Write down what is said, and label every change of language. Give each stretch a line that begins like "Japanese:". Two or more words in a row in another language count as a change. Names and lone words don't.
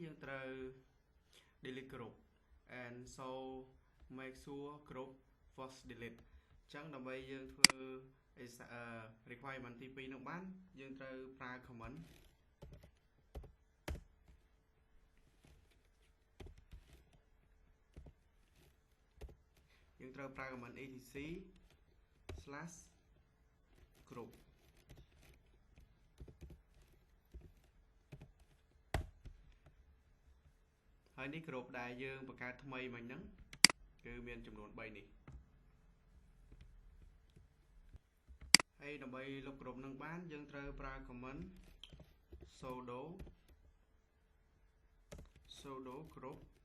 Khmer: យើងត្រូវ
English: delete group and so make sure group was delete
Khmer: អញ្ចឹងដើម្បីយើងធ្វើ requirement ទី2នឹងបានយើងត្រូវប្រើ comment យើងត្រូវប្រើ
English: comment etc/group
Khmer: ហើយនេះ group ដែលយើងបង្កើតថ្មីមិញហ្នឹងគឺមានចំនួន3នេះ ហើយដើម្បីលុប group នឹងបានយើងត្រូវប្រើ
English: comment sudo group